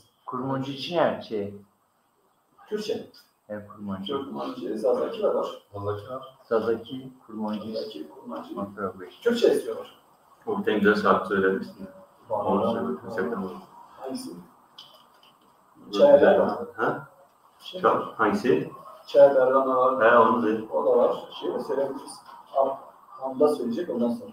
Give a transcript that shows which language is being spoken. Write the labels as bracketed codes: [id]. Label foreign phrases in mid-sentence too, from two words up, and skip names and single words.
[tr] Kurmancı için her şey. Kürtçe. Hem kurmancı. Kurmancı, Zazaki var. Sazaki, kurmancı. Zazaki, kurmancı. Makarabı. Kürtçe istiyorlar. O bir tane güzel şarkı söylemişsin. Onu söyledim. Hangisi? Çaylar var. Ha? Çok. Hangisi? Çay Bergama var. He onu dedim. O da var. Şey de söyleyebiliriz. Hamda söyleyecek ondan sonra.